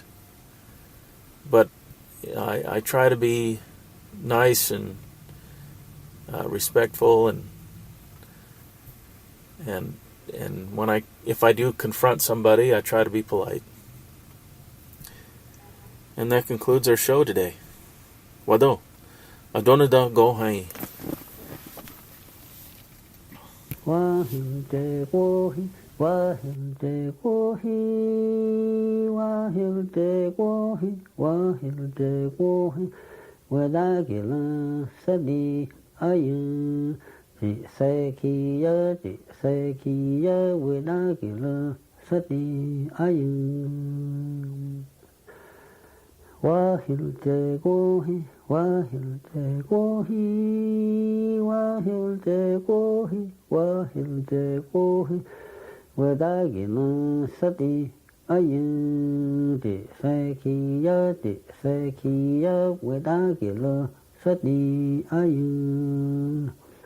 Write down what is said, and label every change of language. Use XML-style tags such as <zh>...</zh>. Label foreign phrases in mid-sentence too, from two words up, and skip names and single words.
<en>But I try to be nice and respectful, and if I do confront somebody, I try to be polite. And that concludes our show today.</en> <chr>Wado, adonada go hai. Wahilde wohi, wahilde wohi, wahilde wohi, wahilde wohi, wadagila sadi ayun, Sequoyah, wadagila sadi ayun. Wahilde wohi, wahilde wohi, wahilde wohi, wahilde wohi, wadagila sadi ayun. Sequoyah, wadagila sadi ayun.</chr>